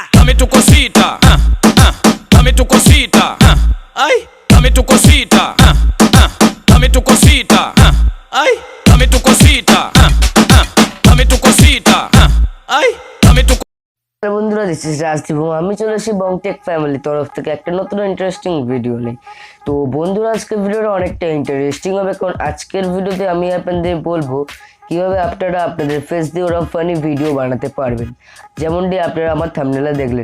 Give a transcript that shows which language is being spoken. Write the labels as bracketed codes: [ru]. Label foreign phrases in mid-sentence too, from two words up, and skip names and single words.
[es] dame tu cosita, dame tu cosita, ay, dame tu cosita, dame tu cosita, ay, dame tu cosita, dame tu cosita, ay, dame tu [bn] বন্ধুরা [en] this is [bn] রাজদীপ আমি চলে এসেছি বংটেক ফ্যামিলি তরফ থেকে একটা নতুন [en] interesting video [bn] নিয়ে। তো বন্ধুরা আজকের ভিডিওটা অনেকটা ইন্টারেস্টিং হবে, কারণ আজকের ভিডিওতে আমি আপনাদের বলবো কীভাবে আপনারা আপনাদের ফেস দিয়ে ওরকম [en] funny video [bn] বানাতে পারবেন, যেমনটি আপনারা আমার থাম্বনেলে দেখলেন।